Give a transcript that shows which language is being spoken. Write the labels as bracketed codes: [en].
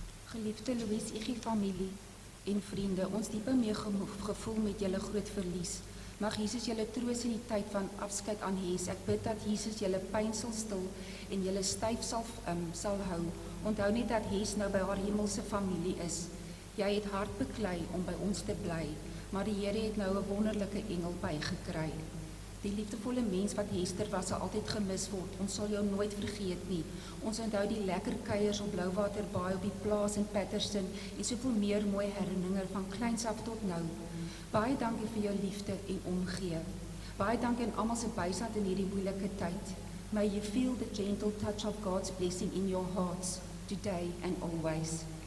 [af] Geliefde Louise Iggy familie en vriende, ons diepe meegevoel met julle groot verlies. Mag Jesus julle troos in die tyd van afskeid aan Hes. Ek bid dat Jesus julle pyn sal stil en julle styf sal hou. Onthou net dat Hes nou by haar hemelse familie is. Jy het hard beklei om by ons te bly, maar die Here het nou 'n wonderlike engel bygekry. Die liefdevolle mens wat Hester was, sal altyd gemis word. Ons sal jou nooit vergeet nie. Ons onthou die lekker kuiers op Blouwaterbaai op die plaas in Patterson en soveel meer mooi herinneringe van kleins af tot nou. Baie dankie vir jou liefde en omgee. Baie dankie aan almal se bystand in hierdie moeilike tyd. [en] May you feel the gentle touch of God's blessing in your hearts today and always.